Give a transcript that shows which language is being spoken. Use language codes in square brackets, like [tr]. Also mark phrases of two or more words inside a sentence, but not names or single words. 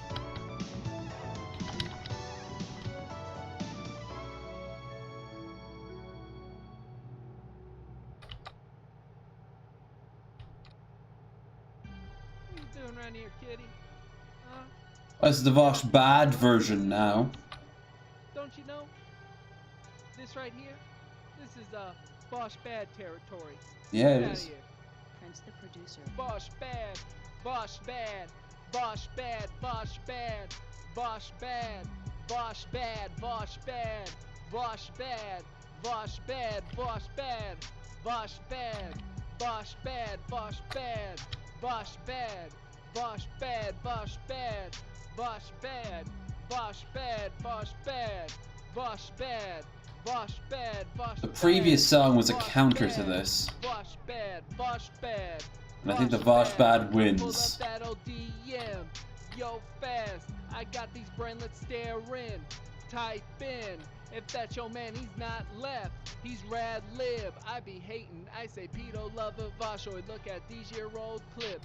[en] What are you doing around here, kitty? Huh? That's the Vosh bad version now. Don't you know? This right here, this is Vosh bad territory. Yeah, Get it out is. of here. Prince the producer. Vosh bad, Vosh bad, Vosh bad, Vosh bad, Vosh bad, Vosh bad, Vosh bad, Vosh bad, Vosh bad, Vosh bad, Vosh bad, Vosh bad, Vosh bad, Vosh bad, Vosh bad, Vosh bad, Vosh bad, Vosh bad, Vosh bad, Vosh bad. Vosh bad, Vosh The previous song was a counter to this. Vosh bad, Vosh bad. And I think the Vosh bad wins. Pull up that ODM. Yo, fast. I got these brainlets staring. Type in If that's your man, he's not left. He's rad lib. I be hating. I say pedo lover Vashoid. Look at these year-old clips.